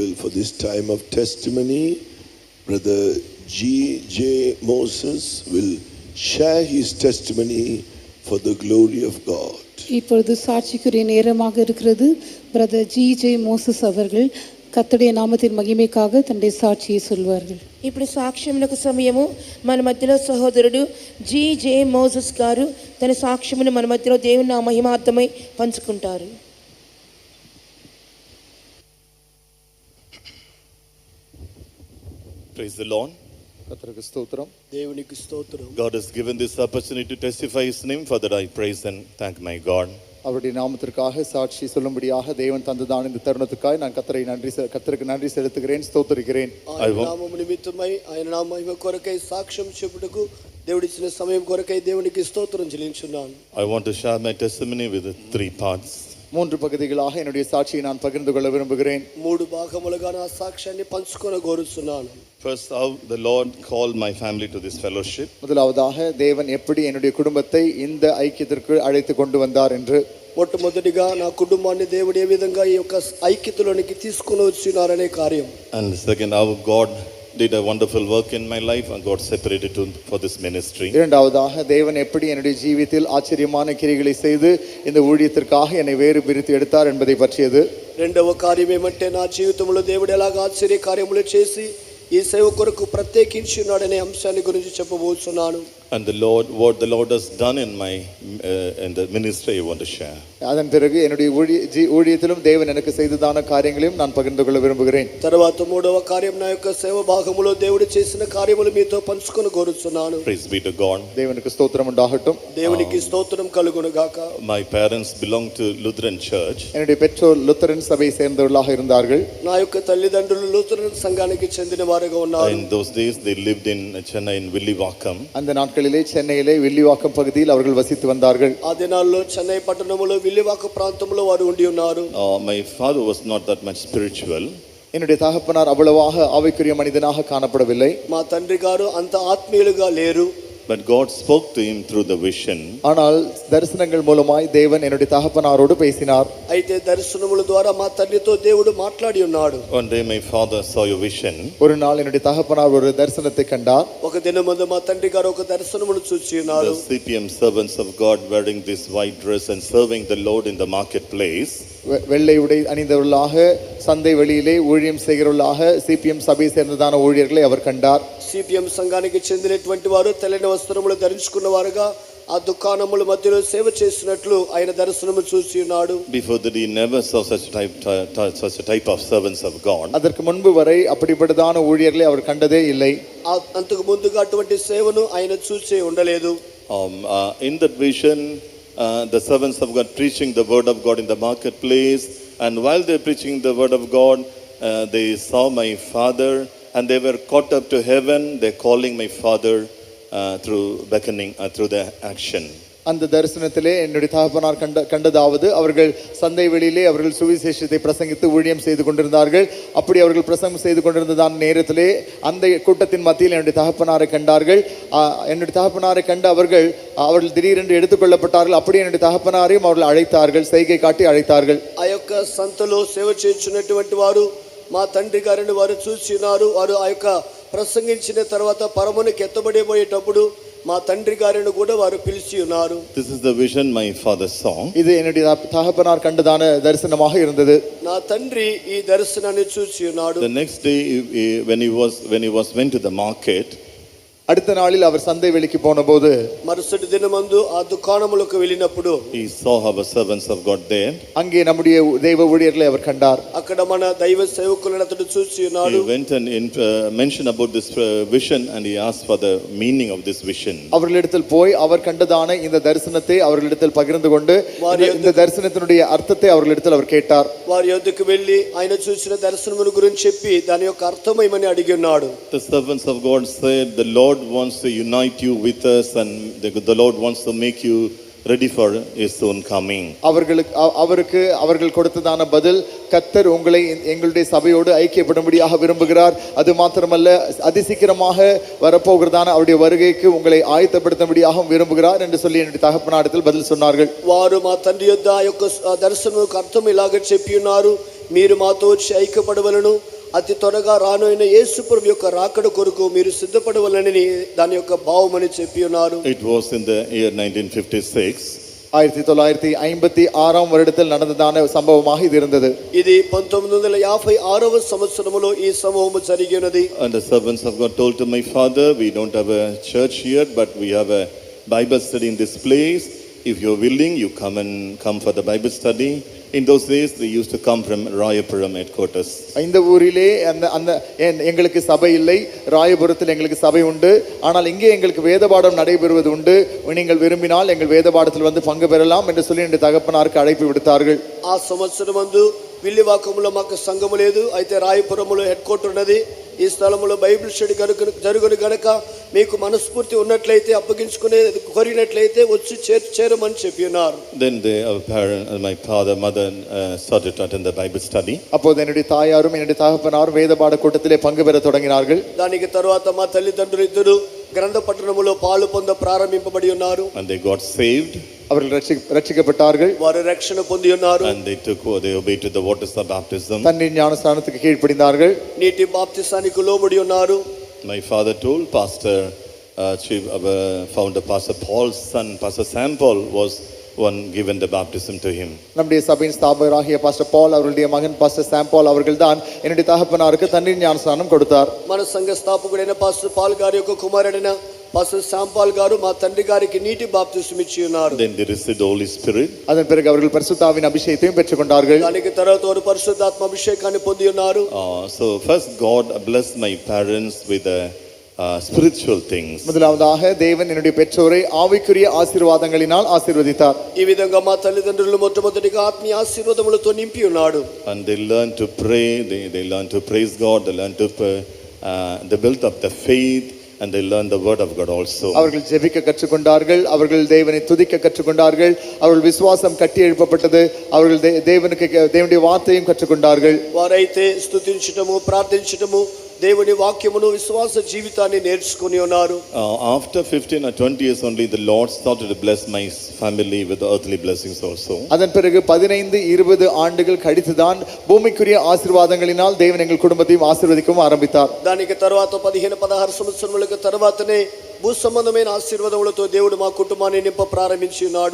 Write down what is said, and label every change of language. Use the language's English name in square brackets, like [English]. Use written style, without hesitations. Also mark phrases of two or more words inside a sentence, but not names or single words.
[English] this time of testimony, Brother G.J. Moses will share his testimony for the glory of God. [Tamil] இப்பொழுது சாட்சிக்குரிய நேரமாக இருக்கிறது. பிரதர் ஜி.ஜே. மோசஸ் அவர்கள் கர்த்தருடைய நாமத்தின் மகிமைக்காக தன்னுடைய சாட்சியை சொல்வார்கள். [Telugu] ఇప్పుడు సాక్ష్యములకు సమయము మన మధ్యలో సహోదరుడు జి.జే. మోసెస్ గారు తన సాక్ష్యమును మన మధ్యలో దేవుని నామ మహిమార్థమై పంచుకుంటారు. [English] Praise the Lord. [Tamil] கர்த்தருக்கு ஸ்தோத்திரம். [Telugu] దేవునికి స్తోత్రం. [English] God has given this opportunity to testify His name. For that I praise and thank my God. [Tamil] அவருடைய நாமத்திற்காக சாட்சி சொல்லும்படியாக தேவன் தந்ததான இந்த தருணத்துக்காக நான் கர்த்தருக்கு நன்றி செலுத்துகிறேன், ஸ்தோத்திரிக்கிறேன். [Telugu] ఆయన నామము నిమిత్తమై ఆయన నామ మహిమ కొరకై సాక్ష్యం చెప్పుటకు దేవుడిచ్చిన సమయం కొరకై దేవునికి స్తోత్రం చెల్లించున్నాను. [English] I want to share my testimony with 3 parts. [Tamil] 3 பகுதிகளாக என்னுடைய சாட்சியை நான் பகிர்ந்து கொள்ள விரும்புகிறேன். [Telugu] 3 భాగములుగా నా సాక్ష్యాన్ని పంచుకొన కోరుచున్నాను. [English] First, how the Lord called my family to this fellowship. [Tamil] முதலாவதாக தேவன் எப்படி என்னுடைய குடும்பத்தை இந்த ஐக்கியத்திற்கு அழைத்து கொண்டு வந்தார் என்று. [Telugu] మొట్టమొదటిగా నా కుటుంబాన్ని దేవుడు ఏ విధంగా ఈ యొక్క ఐక్యతలోనికి తీసుకొని వచ్చినారనే కార్యం. [English] And second, how God did a wonderful work in my life and God separated for this ministry. [Tamil] இரண்டாவதாக தேவன் எப்படி என்னுடைய ஜீவிதத்தில் ஆச்சரியமான கிரியைகளை செய்து இந்த ஊழியத்திற்காக என்னை வேறு பிரித்து எடுத்தார் என்பதை பற்றியது. [Telugu] రెండవ కార్యం ఏమంటే నా జీవితంలో దేవుడు ఎలాగ ఆశ్చర్య కార్యములు చేసి ఈ సేవ కొరకు ప్రత్యేకించున్నాడనే అంశాన్ని గురించి చెప్పబోతున్నాను. [English] And what the Lord has done in the ministry I want to share. [Tamil] அதன் பிறகு என்னுடைய ஊழியத்திலும் தேவன் எனக்கு செய்ததான காரியங்களையும் நான் பகிர்ந்து கொள்ள விரும்புகிறேன். [Telugu] తర్వాత మూడవ కార్యం నా యొక్క సేవ భాగములో దేవుడు చేసిన కార్యములు మీతో పంచుకొని కోరుచున్నాను. [English] Praise be to God. [Tamil] தேவனுக்கு ஸ்தோத்திரம் உண்டாகட்டும். [Telugu] దేవునికి స్తోత్రం కలుగును గాక. [English] My parents belong to Lutheran Church. [Tamil] என்னுடைய பெற்றோர் லுத்தரன் சபையை சேர்ந்தவர்களாக இருந்தார்கள். [Telugu] నా యొక్క తల్లిదండ్రులు లూథరన్ సంఘానికి చెందిన వారుగా ఉన్నారు. [English] In those days they lived in Chennai in Villivakkam. [Tamil] அந்த நாட்களிலே சென்னையிலே வில்லிவாக்கம் பகுதியில் அவர்கள் வசித்து வந்தார்கள். [Telugu] ఆ దినాల్లో చెన్నై పట్టణంలో విల్లివాక ప్రాంతంలో వారు ఉండి ఉన్నారు. [English] My father was not that much spiritual. [Tamil] என்னுடைய தகப்பனார் அவ்வளவாக ஆவிக்குரிய மனிதனாக காணப்படவில்லை. [Telugu] మా తండ్రి గారు అంత ఆత్మీయులుగా లేరు. [English] But God spoke to him through the vision. [Tamil] ஆனால் தரிசனங்கள் மூலமாய் தேவன் என்னுடைய தகப்பனாரோடு பேசினார். [Telugu] అయితే దర్శనముల ద్వారా మా తండ్రితో దేవుడు మాట్లాడి ఉన్నాడు. [English] One day my father saw a vision. [Tamil] ஒரு நாள் என்னுடைய தகப்பனார் ஒரு தரிசனத்தை கண்டார். [Telugu] ఒక దినమందు మా తండ్రి గారు ఒక దర్శనమును చూచి ఉన్నారు. [English] The CPM servants of God wearing this white dress and serving the Lord in the marketplace. [Tamil] வெள்ளை உடை அணிந்தவர்களாக சந்தை வெளியிலே ஊழியம் செய்கிறவர்களாக சிபிஎம் சபை சேர்ந்ததான ஊழியர்களை அவர் கண்டார். [Telugu] సిపిఎం సంఘానికి చెందినటువంటి వారు తెల్లని వస్త్రములు ధరించుకున్న వారుగా ఆ దుకాణముల మధ్యలో సేవ చేసినట్లు ఆయన దర్శనము చూసి ఉన్నాడు. [English] Before that he never saw such a type of servants of God. [Tamil] அதற்கு முன்பு வரை அப்படிப்பட்டதான ஊழியர்களை அவர் கண்டதே இல்லை. [Telugu] అంతకు ముందుగా అటువంటి సేవను ఆయన చూసి ఉండలేదు. [English] In that vision the servants of God preaching the word of God in the marketplace, and while they preaching the word of God they saw my father and they were caught up to heaven. They calling my father through beckoning through the action. [Tamil] அந்த தரிசனத்திலே என்னுடைய தகப்பனார் கண்டதாவது அவர்கள் சந்தை வெளியிலே அவர்கள் சுவிசேஷத்தை பிரசங்கித்து ஊழியம் செய்து கொண்டிருந்தார்கள். அப்படி அவர்கள் பிரசங்கம் செய்து கொண்டிருந்ததான நேரத்திலே அந்த கூட்டத்தின் மத்தியில் என்னுடைய தகப்பனாரை கண்டார்கள். என்னுடைய தகப்பனாரை கண்டு அவர்கள் திடீரென்று எடுத்துக்கொள்ளப்பட்டார்கள். அப்படி என்னுடைய தகப்பனாரையும் அவர்கள் அழைத்தார்கள், செய்கை காட்டி அழைத்தார்கள். [Telugu] ఆ యొక్క సంతలో సేవ చేస్తున్నటువంటి వారు మా తండ్రి గారిని వారు చూసినారు. వారు ఆ యొక్క ప్రసంగించిన తర్వాత పరమునికి ఎత్తబడిపోయేటప్పుడు మా తండ్రి గారిని కూడా వారు పిలిచి ఉన్నారు. [English] This is the vision my father saw. [Tamil] இது என்னுடைய தகப்பனார் கண்டதான தரிசனமாக இருந்தது. [Telugu] నా తండ్రి ఈ దర్శనాన్ని చూసి ఉన్నాడు. [English] The next day when he went to the market, [Tamil] அடுத்த நாளில் அவர் சந்தை வெளிக்கு போனபோது [Telugu] மறுசటి దినమందు ఆ దుకాణములకు వెళ్ళినప్పుడు [English] he saw our servants of God there. [Tamil] அங்கே நம்முடைய தெய்வ ஊழியர்களை அவர் கண்டார். [Telugu] అక్కడ మన దైవ సేవకులను అతడు చూసి ఉన్నాడు. [English] He went and mentioned about this vision and he asked for the meaning of this vision. [Tamil] அவர்களிடத்தில் போய் அவர் கண்டதான இந்த தரிசனத்தை அவர்களிடத்தில் பகிர்ந்து கொண்டு இந்த தரிசனத்தினுடைய அர்த்தத்தை அவர்களிடத்தில் அவர் கேட்டார். [Telugu] వారి యొద్దకు వెళ్ళి ఆయన చూసిన దర్శనమును గురించి చెప్పి దాని యొక్క అర్థమేమని అడిగి ఉన్నాడు. [English] The servants of God said the Lord wants to unite you with us and the Lord wants to make you ready for his own coming. [Tamil] அவர்கள் கொடுத்ததான பதில், கர்த்தர் உங்களை எங்களுடைய சபையோடு ஐக்கியப்படும்படியாக விரும்புகிறார். அது மாத்திரமல்ல அதிசீக்கிரமாக வரப்போகிறதான அவருடைய வருகைக்கு உங்களை ஆயத்தப்படுத்தும்படியாக விரும்புகிறார் என்று சொல்லி என்னுடைய தகப்பனாரிடத்தில் பதில் சொன்னார்கள். [Telugu] వారు మా తండ్రి యొద్ద ఆ యొక్క దర్శనముకు అర్థం ఇలాగ చెప్పి ఉన్నారు, మీరు మాతో వచ్చి ఐక్యపడవలను, అతి త్వరగా రానోయిన యేసు ప్రభు యొక్క రాకడ కొరకు మీరు సిద్ధపడవలనని దాని యొక్క భావమని చెప్పి ఉన్నారు. [English] It was in the year 1956. [Tamil] 1956 வருடத்தில் நடந்ததான சம்பவமாக இது இருந்தது. [Telugu] ఇది 1956వ సంవత్సరములో ఈ సంభవము జరిగినది. [English] And the servants of God told to my father, we don't have a church here, but we have a Bible study in this place. If you're willing, you come for the Bible study. In those days, they used to come from Rayapuram headquarters. [Tamil] இந்த ஊரிலே எங்களுக்கு சபை இல்லை, ராயபுரத்தில் எங்களுக்கு சபை உண்டு. ஆனால் இங்கே எங்களுக்கு வேதபாடம் நடைபெறுவது உண்டு. நீங்கள் விரும்பினால் எங்கள் வேதபாடத்தில் வந்து பங்கு பெறலாம் என்று சொல்லி என்னுடைய தகப்பனாருக்கு அழைப்பு விடுத்தார்கள். [Telugu] ఆ సంవత్సరమందు విల్లివాకంలో మాకు సంఘము లేదు, అయితే రాయపురములో [English] head quarter [Telugu] ఉన్నది. ఈ స్థలములో [English] Bible study [Telugu] జరుగును గనక మీకు మనస్ఫూర్తి ఉన్నట్లయితే అప్పగించుకునే కోరినట్లయితే వచ్చి చేరమని చెప్పి ఉన్నారు. [English] Then my father, mother started to attend the Bible study. [Tamil] அப்போது என்னுடைய தாயாரும் என்னுடைய தகப்பனாரும் வேதபாட கூட்டத்திலே பங்கு பெற தொடங்கினார்கள். [Telugu] దానికి తరువాత మా తల్లిదండ్రులు ఇద్దరు గ్రంథ పట్టణములో పాలు పొంద ప్రారంభింపబడి ఉన్నారు. [English] And they got saved. [Tamil] அவர்கள் ரட்சிக்கப்பட்டார்கள். [Telugu] వారు రక్షణ పొంది ఉన్నారు. [English] And they obeyed to the waters of baptism. [Tamil] தண்ணீர் ஞானஸ்நானத்துக்கு கீழ்ப்படிந்தார்கள். [Telugu] నీటి బాప్తిసానికి లోబడి ఉన్నారు. [English] My father told Pastor, founder Pastor Paul's son, Pastor Sam Paul, was one given the baptism to him. [Tamil] நம்முடைய சபையின் ஸ்தாபகராகிய பாஸ்டர் பால் அவருடைய மகன் பாஸ்டர் சாம் பால் அவர்கள்தான் என்னுடைய தகப்பனாருக்கு தண்ணீர் ஞானஸ்நானம் கொடுத்தார். [Telugu] మన సంఘ స్థాపకుడైన పాస్టర్ పాల్ గారి యొక్క కుమారుడైన పాస్టర్ శామ్ పాల్ గారు మా తండ్రి గారికి నీటి బాప్తిసం ఇచ్చి ఉన్నారు. [English] Then they received the Holy Spirit. [Tamil] அதன் பிறகு அவர்கள் பரிசுத்தாவின் அபிஷேகத்தையும் பெற்றுக்கொண்டார்கள். [Telugu] దానికి తర్వాత వారు పరిశుద్ధాత్మ అభిషేకాన్ని పొంది ఉన్నారు. [English] So first God blessed my parents with spiritual things. [Tamil] முதலாவதாக தேவன் என்னுடைய பெற்றோரை ஆவிக்குரிய ஆசீர்வாதங்களினால் ஆசீர்வதித்தார். [Telugu] ఈ విధంగా మా తల్లిదండ్రులు మొట్టమొదటిగా ఆత్మీయ ఆశీర్వాదములతో నింపి ఉన్నాడు. [English] And they learned to pray, they learned to praise God, they learned to they built up the faith, and they learned the word of God also. [Tamil] அவர்கள் ஜெபிக்க கற்றுக்கொண்டார்கள், அவர்கள் தேவனை துதிக்க கற்றுக்கொண்டார்கள், அவர்கள் விசுவாசம் கட்டி எழுப்பப்பட்டது, அவர்கள் தேவனுடைய வார்த்தையும் கற்றுக்கொண்டார்கள். [Telugu] వారైతే స్తుతించటము ప్రార్థించటము దేవుని వాక్యమును విశ్వాస జీవితాన్ని నేర్చుకొని ఉన్నారు. [English] After 15 or 20 years only, the Lord started to bless my family with earthly blessings also. [Tamil] அதன் பிறகு 15-20 ஆண்டுகள் கழித்துதான் பூமிக்குரிய ஆசீர்வாதங்களினால் தேவன் எங்கள் குடும்பத்தையும் ஆசீர்வதிக்கவும் ஆரம்பித்தார். [Telugu] దానికి తర్వాత 15-16 సంవత్సరములకు తర్వాతనే భూ సంబంధమైన ఆశీర్వాదములతో దేవుడు మా కుటుంబాన్ని నింప ప్రారంభించి ఉన్నాడు.